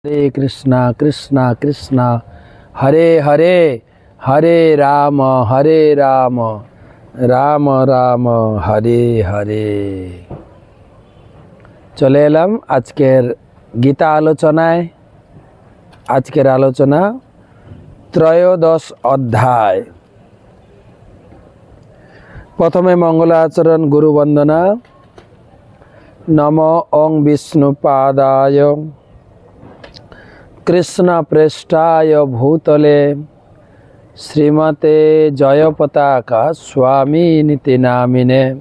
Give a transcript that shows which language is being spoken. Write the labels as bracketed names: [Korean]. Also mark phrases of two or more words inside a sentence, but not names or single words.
[Sanskrit] हरे कृष्णा कृष्णा कृष्णा हरे हरे, हरे राम राम राम हरे हरे। [Bangla] চলে এলাম আজকের গীতা আলোচনায়। আজকের আলোচনা ত্রয়োদশ অধ্যায়। প্রথমে মঙ্গলাচরণ গুরু বন্দনা। [Sanskrit] नमो ओं विष्णुपादाय कृष्ण प्रेष्ठाय भूतले श्रीमते जयपताका स्वामी नीति नामिने।